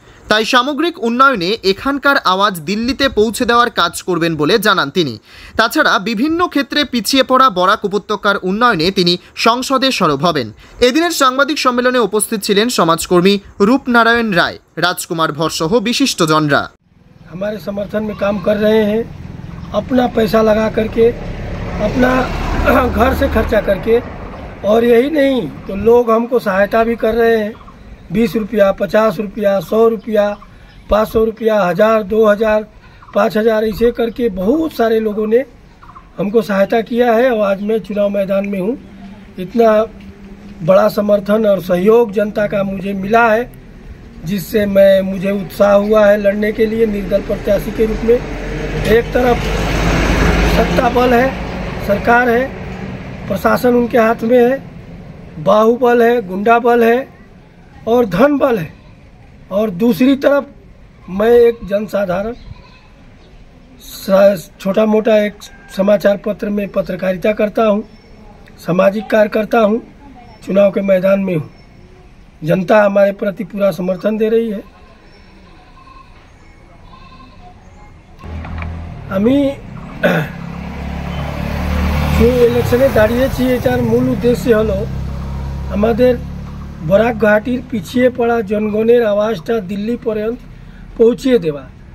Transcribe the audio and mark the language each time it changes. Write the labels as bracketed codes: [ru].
[bn] তাই সামগ্রিক উন্নয়নে এখানকার আওয়াজ দিল্লিতে পৌঁছে দেওয়ার কাজ করবেন বলে জানান তিনি। তাছাড়া বিভিন্ন ক্ষেত্রে পিছিয়ে পড়া বরাক উপত্যকার উন্নয়নে তিনি সংসদে সরব হবেন। এদিনের সাংবাদিক সম্মেলনে উপস্থিত ছিলেন সমাজকর্মী রূপনারাयण राय, राजकुमार भर सह विशिष्टजनरा। [hi] हमारे समर्थन में काम कर रहे हैं, अपना पैसा लगा करके, अपना घर से खर्चा करके, और यही नहीं तो लोग हमको सहायता भी कर रहे हैं। 20 रुपया, 50 रुपया, 100 रुपया, 500 रुपया, 1000, 2000, 5000 ऐसे करके बहुत सारे लोगों ने हमको सहायता किया है। और आज मैं चुनाव मैदान में हूँ। इतना बड़ा समर्थन और सहयोग जनता का मुझे मिला है, जिससे मुझे उत्साह हुआ है लड़ने के लिए निर्दल प्रत्याशी के रूप में। एक तरफ सत्ता बल है, सरकार है, प्रशासन उनके हाथ में है, बाहुबल है, गुंडा बल है और धन बल है, और दूसरी तरफ मैं एक जनसाधारण छोटा मोटा एक समाचार पत्र में पत्रकारिता करता हूँ, सामाजिक कार्य करता हूँ, चुनाव के मैदान में हूँ। जनता हमारे प्रति पूरा समर्थन दे रही है। [bn] আমি যে ইলেকশনে দাঁড়িয়েছি, এটার মূল উদ্দেশ্য হলো আমাদের বরাক ঘাটির পিছিয়ে পড়া জনগণের আওয়াজটা দিল্লি পর্যন্ত পৌঁছিয়ে দেওয়া।